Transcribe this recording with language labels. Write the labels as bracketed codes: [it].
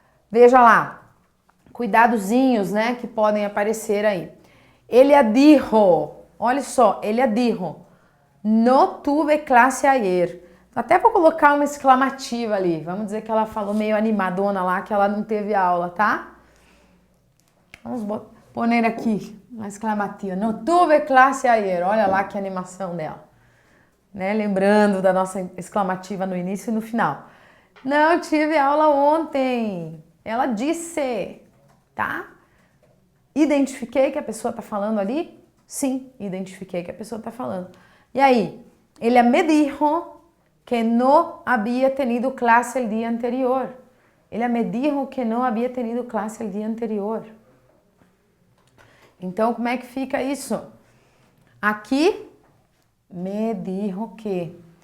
[pt] Veja lá, cuidadozinhos, né, que podem aparecer aí. [es] Ella dijo, [pt] olha só, [es] ella dijo, no tuve clase ayer. [pt] Até vou colocar uma exclamativa ali, vamos dizer que ela falou meio animadona lá, que ela não teve aula, tá? Vamos pôr aqui uma exclamativa. [es] No tuve clase ayer. [pt] Olha lá que animação dela. Né? Lembrando da nossa exclamativa no início e no final. Não tive aula ontem. Ela disse, tá? Identifiquei que a pessoa está falando ali? Sim, identifiquei que a pessoa está falando. E aí? [es] Ella me dijo que no había tenido clase el día anterior. Ella me dijo que no había tenido clase el día anterior. [pt] Então, como é que fica isso? Aqui, [es] me dijo que.